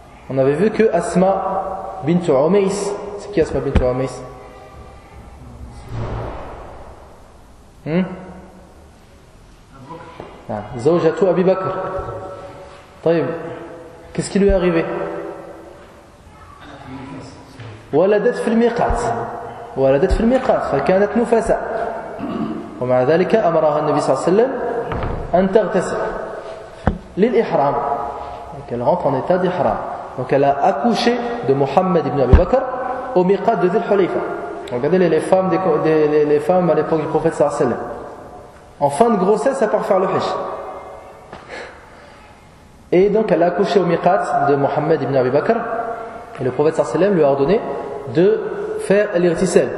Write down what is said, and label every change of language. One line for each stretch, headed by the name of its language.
French: On avait vu que Asma bint Umays, c'est qui Asma bint Umays?
Arabic: Zawjatu Abi Bakr. طيب,
French: qu'est-ce qui lui est arrivé?
Arabic: ولدت في الميقات ولدت في الميقات فكانت نفاسا ومع ذلك امرها النبي صلى الله عليه وسلم ان تغتسل للاحرام
French: qu'elle rentre en état d'ihram. Donc elle a accouché de Mohammed ibn Abi Bakr au miqat de Dhul Hulayfa. Regardez les femmes à l'époque du prophète
Arabic: صلى الله عليه وسلم,
French: en fin de grossesse à part faire le hajj. Et donc elle a accouché au miqat de Mohammed ibn Abi Bakr. Et le prophète sallallahu alayhi wa sallam lui a ordonné de faire l'irtisel.